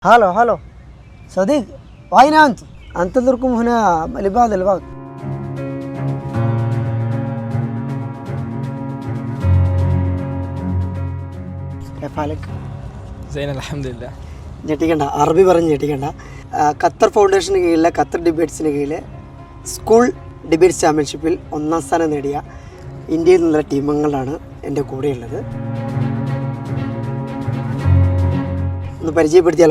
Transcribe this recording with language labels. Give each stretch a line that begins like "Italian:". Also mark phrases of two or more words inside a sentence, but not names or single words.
Arabic: هلا صديق، أين أنتظركم هنا لبعض الوقت. كيف حالك؟ زين الحمد لله.
Malayalam: ഞെട്ടിക്കണ്ട, അറബി പറഞ്ഞ് ഞെട്ടിക്കണ്ട. ഖത്തർ ഫൗണ്ടേഷന് കീഴിലെ ഖത്തർ ഡിബേറ്റ്സിന് കീഴിലെ സ്കൂൾ ഡിബേറ്റ്സ് ചാമ്പ്യൻഷിപ്പിൽ 1ാം സ്ഥാനം നേടിയ ഇന്ത്യയിൽ നിന്നുള്ള ടീമംഗങ്ങളാണ് എൻ്റെ കൂടെയുള്ളത്. ഒന്ന് പരിചയപ്പെടുത്തിയാലോ?